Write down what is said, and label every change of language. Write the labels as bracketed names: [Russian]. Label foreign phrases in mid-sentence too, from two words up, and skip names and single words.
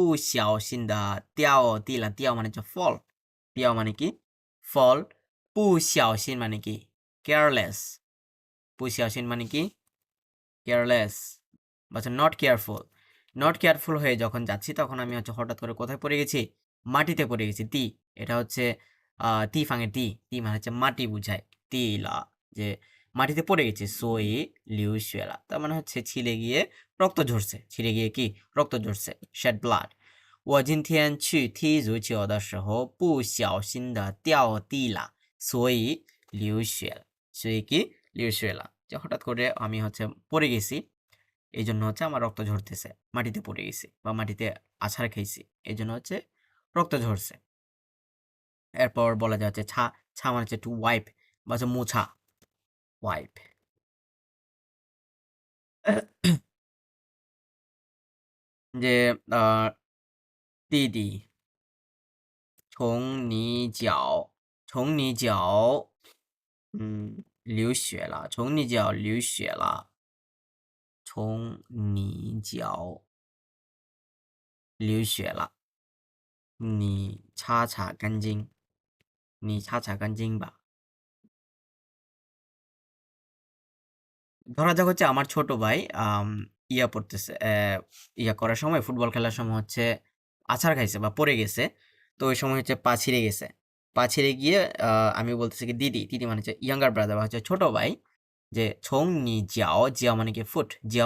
[Chinese] 不小心的掉地了, [Bangla] 掉 মানে হচ্ছে ফল, 掉মানে কি ফল, [Chinese] 不小心 [Bangla] মানে কি কেয়ারলেস, [Chinese] 不小心 [Bangla] মানে কি কেয়ারলেস বা হচ্ছে [English] not careful [Bangla] হয়ে যখন যাচ্ছি, তখন আমি হচ্ছে হঠাৎ করে কোথায় পড়ে গেছি? মাটিতে পড়ে গেছি। এটা হচ্ছে ফাঙে তি মানে হচ্ছে মাটি বুঝায়। লা, যে মাটিতে পড়ে গেছে। [Chinese] 所以流血了, [Bangla] তার মানে হচ্ছে ছিঁড়ে গিয়ে কি রক্ত ঝরছে, [English] shed blood. [Chinese] 我今天去踢足球的时候不小心的掉地了，所以 [Bangla] 流血了，所以কি লিউশুয়েলা, যে হঠাৎ করে আমি হচ্ছে পড়ে গেছি, এই জন্য হচ্ছে আমার রক্ত ঝরতেছে, মাটিতে পড়ে গেছি বা মাটিতে আছাড় খেয়েছি, এই জন্য হচ্ছে রক্ত ঝরছে। এরপর বলা যায় হচ্ছে ছা, ছা মানে হচ্ছে [English] to wipe [Bangla] বা হচ্ছে মোছা, ওয়াইপ। [Chinese] যে 弟弟从你脚流血了，从你脚流血了，从你脚流血了，你擦擦干净，你擦擦干净吧。 [Bangla] ধরা যাক হচ্ছে আমার ছোট ভাই ইয়া পড়তেছে, ইয়া করার সময় ফুটবল খেলার সময় হচ্ছে আছাড় খাইছে বা পড়ে গেছে। তো ওই সময় হচ্ছে পা ছিঁড়ে গেছে। পা ছিঁড়ে গিয়ে আমি বলতেছি কি দিদি, দিদি মানে হচ্ছে [English] younger brother [Bangla] বা হচ্ছে ছোট ভাই, যে [Chinese] 从你脚, [Bangla] জিয়াও মানে কি ফুট, জিয়াও